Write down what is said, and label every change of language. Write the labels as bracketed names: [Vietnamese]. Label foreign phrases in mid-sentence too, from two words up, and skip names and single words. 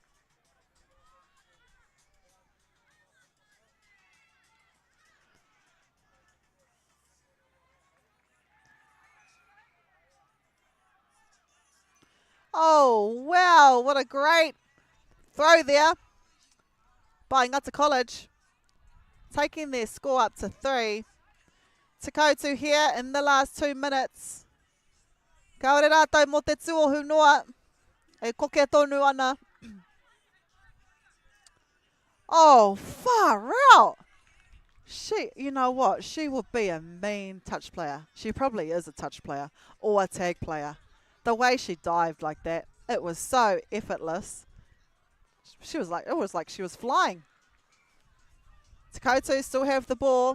[English] Oh, wow, what a great throw there by Ngata College. Taking their score up to 3. Te Kotu here in the last 2 minutes. [Māori] Kaore rātou mō te tuohu noa. E koke tonu ana. [English] Oh, far out. She, you know what? She would be a mean touch player. She probably is a touch player or a tag player. The way she dived like that, it was so effortless. She was like, it was like she was flying. Te Kotu still have the ball.